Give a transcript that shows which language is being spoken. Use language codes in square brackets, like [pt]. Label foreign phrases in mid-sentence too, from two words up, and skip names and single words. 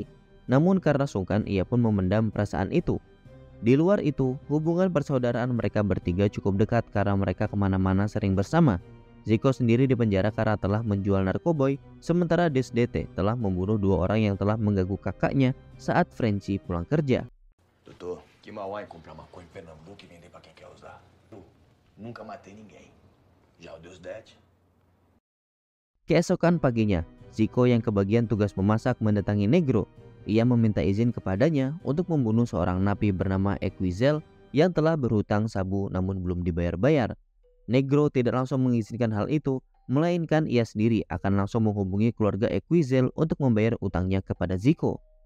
[id] Namun karena sungkan ia pun memendam perasaan itu. Di luar itu, hubungan persaudaraan mereka bertiga cukup dekat karena mereka kemana-mana sering bersama. Zico sendiri dipenjara karena telah menjual narkoboy, sementara Deus DT telah membunuh 2 orang yang telah mengganggu kakaknya saat Francie pulang kerja. [pt] Doutor, que mal há em comprar maconha em Pernambuco e vender pra quem quer usar? Eu nunca matei ninguém. Já o Deus Det? [id] Keesokan paginya, Zico yang kebagian tugas memasak mendatangi Negro. Ia meminta izin kepadanya untuk membunuh seorang napi bernama Equizel yang telah berhutang sabu namun belum dibayar-bayar. Negro tidak langsung mengizinkan hal itu, melainkan ia sendiri akan langsung menghubungi keluarga Equizel untuk membayar utangnya kepada Zico.